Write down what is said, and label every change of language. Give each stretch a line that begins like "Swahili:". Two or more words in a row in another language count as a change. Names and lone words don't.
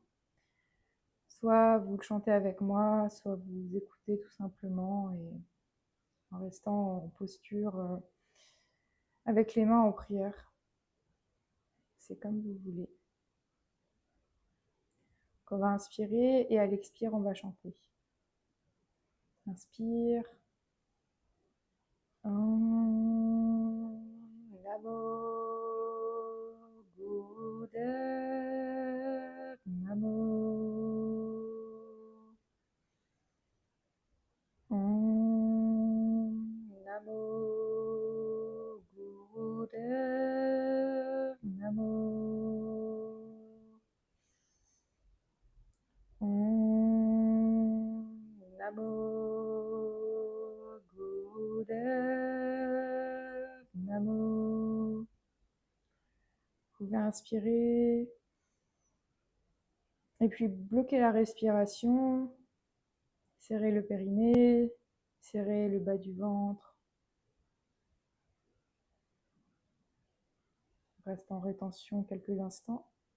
French: Soit vous le chantez avec moi, soit vous écoutez tout simplement et en restant en posture avec les mains en prière. C'est comme vous voulez. Donc on va inspirer et à l'expire, on va chanter. Inspire.
Sanskrit: Om Namo Gurudev Namo. Om Namo Gurudev Namo. Om Namo Gurudev Namo.
French: Vous pouvez inspirer et puis bloquer la respiration, serrer le périnée, serrer le bas du ventre. Reste en rétention quelques instants.